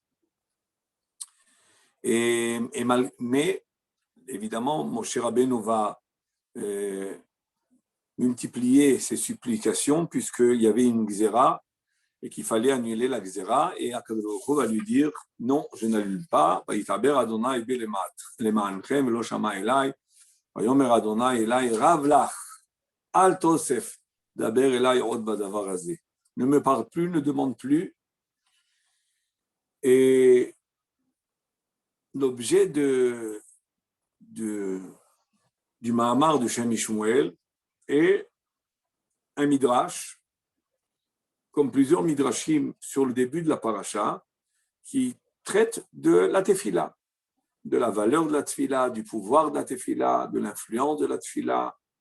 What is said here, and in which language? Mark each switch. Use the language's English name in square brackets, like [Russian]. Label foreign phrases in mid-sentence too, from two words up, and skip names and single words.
[French] Mais évidemment, Moshe Rabbeinu va multiplier ses supplications puisqu'il y avait une gzera et qu'il fallait annuler la gzera, et Akadosh Baruch Hu va lui dire non, je n'annule pas. [Hebrew] ויתעבר יהוה בה למענכם ולא שמע אלי ויאמר יהוה אלי רב לך אל תוסף דבר אלי עוד בדבר הזה. [French] Ne me parle plus, ne demande plus. Et l'objet du Mahamar de Shem Shmuel est un midrash, comme plusieurs midrashim sur le début de la paracha, qui traite de la tefila, de la valeur de la tefila, du pouvoir de la tefila, de l'influence de la tefila.